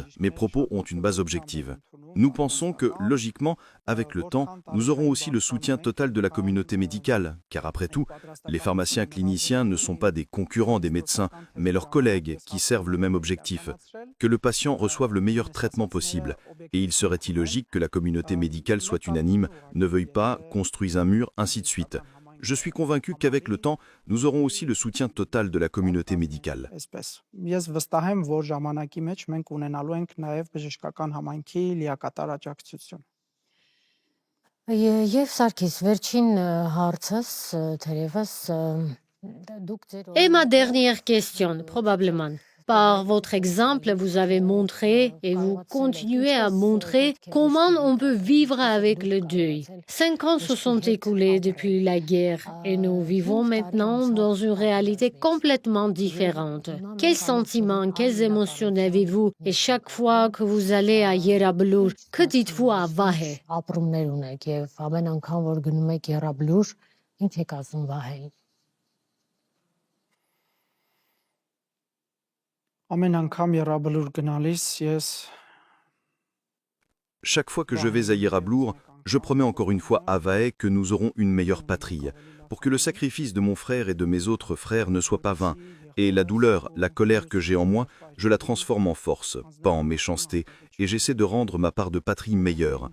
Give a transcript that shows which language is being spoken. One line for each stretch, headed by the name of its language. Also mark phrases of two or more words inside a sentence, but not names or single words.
French: Mes propos ont une base objective. Nous pensons que, logiquement, avec le temps, nous aurons aussi le soutien total de la communauté médicale, car après tout, les pharmaciens cliniciens ne sont pas des concurrents des médecins, mais leurs collègues qui servent le même objectif, que le patient reçoive le meilleur traitement possible. Et il serait illogique que la communauté médicale soit unanime, ne veuille pas, construise un mur, ainsi de suite. Je suis convaincu qu'avec le temps, nous aurons aussi le soutien total de la communauté médicale.
Armenian: այսպես։ Ես վստահ եմ, որ ժամանակի մեջ մենք ունենալու ենք նաև բժշկական համայնքի լիակատար աջակցություն։ Եվ Սարգիս, վերջին հարցս թերևս դուք ձեր
French: Et ma dernière question, probablement. Par votre exemple, vous avez montré et vous continuez à montrer comment on peut vivre avec le deuil. 5 ans se sont écoulés depuis la guerre et nous vivons maintenant dans une réalité complètement différente. Quels sentiments, quelles émotions avez-vous? Et chaque fois que vous allez à Yerablur, que dites-vous à Vahe?
Armenian: Ապրումներ ունեք եւ ամեն անգամ որ գնում եք Եռաբլուր, ինչ եք ասում Վահեին։ Ամեն անգամ Եռաբլուր գնալիս ես
French: Chaque fois que je vais à Yerablur, je promets encore une fois à Vahe que nous aurons une meilleure patrie, pour que le sacrifice de mon frère et de mes autres frères ne soit pas vain, et la douleur, la colère que j'ai en moi, je la transforme en force, pas en méchanceté, et j'essaie de rendre ma part de patrie meilleure.